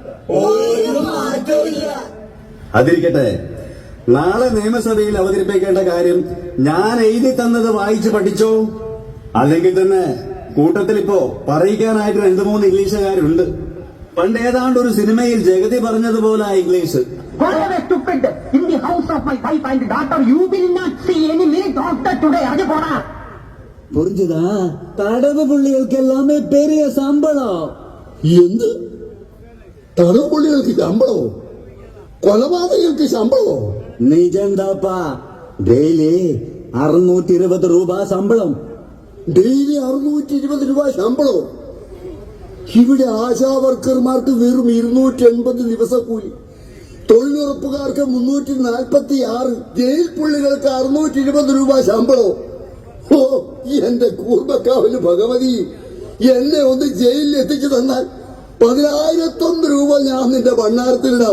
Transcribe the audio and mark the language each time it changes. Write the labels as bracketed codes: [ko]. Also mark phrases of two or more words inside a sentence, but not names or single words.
[ml] അതിരിക്കട്ടെ, നാളെ നിയമസഭയിൽ അവതരിപ്പിക്കേണ്ട കാര്യം ഞാൻ എഴുതി തന്നത് വായിച്ചു പഠിച്ചോ? അല്ലെങ്കിൽ തന്നെ കൂട്ടത്തിൽ ഇപ്പോ പറയിക്കാനായിട്ട് 2-3 ഇംഗ്ലീഷുകാരുണ്ട്. പണ്ട് ഏതാണ്ട് ഒരു സിനിമയിൽ ജഗതി പറഞ്ഞതുപോലെ ഇംഗ്ലീഷ്. [ta] புரிஞ்சுதா? தடவு புள்ளிகளுக்கு எல்லாமே பெரிய சம்பளம். [ml] എന്ത് തടവ് പുള്ളികൾക്ക് ശമ്പളമോ? കൊലപാതകങ്ങൾക്ക് ശമ്പളമോ? [ta] நிஜம்தாப்பா. டெய்லி 620 ரூபாய் சம்பளம். [ml] ഡെയിലി 620 രൂപ ശമ്പളമോ? ഇവിടെ ആശാവർക്കർമാർക്ക് വെറും 280 ദിവസക്കൂലി, തൊഴിലുറപ്പുകാർക്ക് 346, ജയിൽ പുള്ളികൾക്ക് 620 രൂപ ശമ്പളമോ? ഓ, എന്റെ കൂർമ്മക്കാവില് ഭഗവതി, എന്നെ ഒന്ന് ജയിലിൽ എത്തിച്ചു തന്നാൽ 10,001 രൂപ ഞാൻ നിന്റെ ഭണ്ണാരത്തിലിടാം.